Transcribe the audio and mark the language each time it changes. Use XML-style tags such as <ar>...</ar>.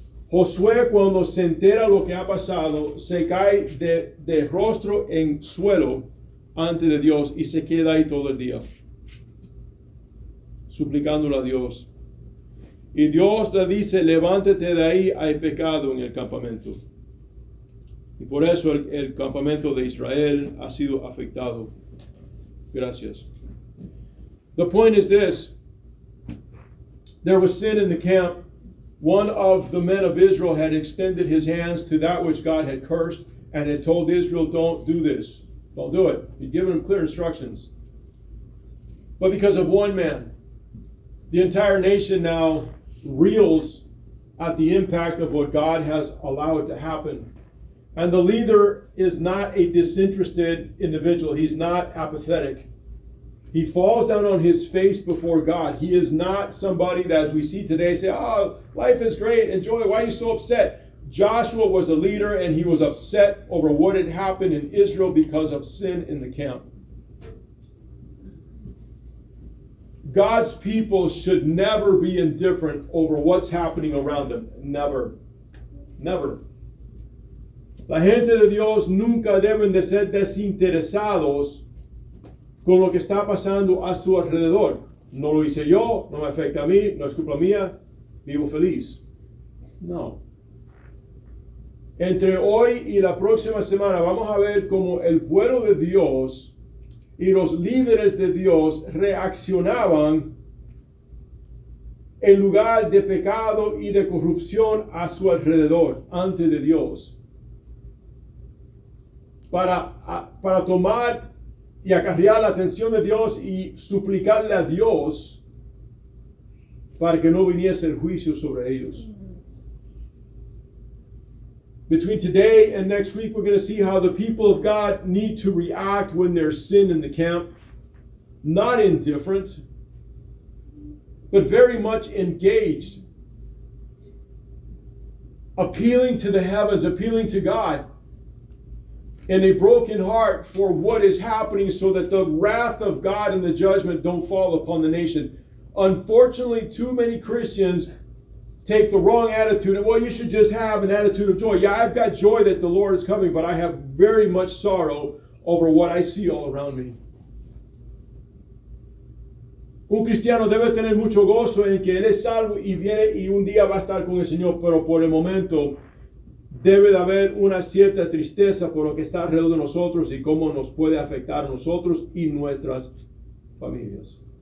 <es>Josué, cuando se entera lo que ha pasado, se cae de rostro en suelo ante de Dios y se queda ahí todo el día, suplicándole a Dios. Y Dios le dice: levántate de ahí, hay pecado en el campamento. Y por eso el campamento de Israel ha sido afectado. Gracias.</es> <en>The point is this: there was sin in the camp. One of the men of Israel had extended his hands to that which God had cursed and had told Israel, don't do this. Don't do it. He'd given them clear instructions. But because of one man, the entire nation now reels at the impact of what God has allowed to happen. And the leader is not a disinterested individual. He's not apathetic. He falls down on his face before God. He is not somebody that, as we see today, say, oh, life is great, enjoy, why are you so upset? Joshua was a leader, and he was upset over what had happened in Israel because of sin in the camp. God's people should never be indifferent over what's happening around them. Never. Never.</en> <es>La gente de Dios nunca deben de ser desinteresados con lo que está pasando a su alrededor. No lo hice yo, no me afecta a mí, no es culpa mía, vivo feliz. No. Entre hoy y la próxima semana vamos a ver cómo el pueblo de Dios y los líderes de Dios reaccionaban en lugar de pecado y de corrupción a su alrededor, ante de Dios. Para tomar y acarrear la atención de Dios y suplicarle a Dios para que no viniese el juicio sobre ellos.</es> <en>Between today and next week, we're going to see how the people of God need to react when there's sin in the camp. Not indifferent, but very much engaged. Appealing to the heavens, appealing to God. In a broken heart for what is happening so that the wrath of God and the judgment don't fall upon the nation. Unfortunately, too many Christians take the wrong attitude. Well, you should just have an attitude of joy. Yeah, I've got joy that the Lord is coming, but I have very much sorrow over what I see all around me.</en> <es>Un cristiano debe tener mucho gozo en que Él es salvo y viene y un día va a estar con el Señor, pero por el momento debe de haber una cierta tristeza por lo que está alrededor de nosotros y cómo nos puede afectar a nosotros y nuestras familias.</es>